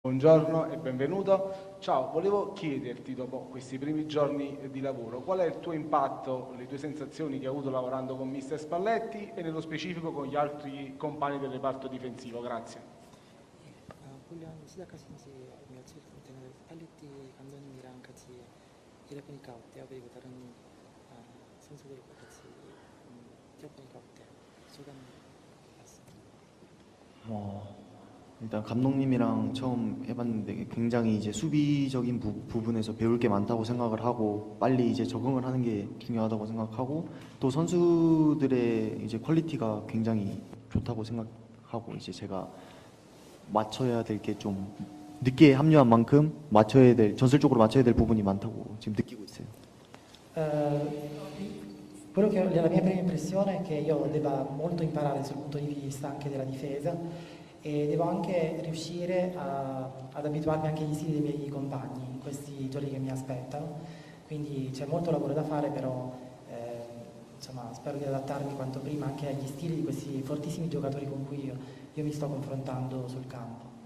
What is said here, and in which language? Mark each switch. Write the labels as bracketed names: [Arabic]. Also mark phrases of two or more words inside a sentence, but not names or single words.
[Italian] Buongiorno e benvenuto. Ciao, volevo chiederti dopo questi primi giorni di lavoro qual è il tuo impatto, le tue sensazioni che hai avuto lavorando con Mister Spalletti e nello specifico con gli altri compagni del reparto difensivo. Grazie. [Korean] 훈련 시작하신 지 며칠 되는 스팔레티 감독님이랑 같이 일해보니까 어때요? 그리고 다른 선수들과 같이 뛰어보니까 어때요? 소감이 어떻습니까? 일단 감독님이랑 처음 해봤는데 굉장히 이제 수비적인 부분에서 배울 게 많다고 생각을 하고 빨리 이제 적응을 하는 게 중요하다고 생각하고 또 선수들의 이제 퀄리티가 굉장히 좋다고 생각하고 이제 제가 맞춰야 될 게 좀 늦게 합류한 만큼 전술적으로 맞춰야 될 부분이 많다고 지금 느끼고 있어요. [Italian] Quello che la mia prima impressione è che io debba molto imparare sul punto di vista anche della difesa e devo anche riuscire ad abituarmi anche agli stili dei miei compagni in questi giorni che mi aspettano, quindi c'è molto lavoro da fare, però insomma, spero di adattarmi quanto prima anche agli stili di questi fortissimi giocatori con cui io mi sto confrontando sul campo.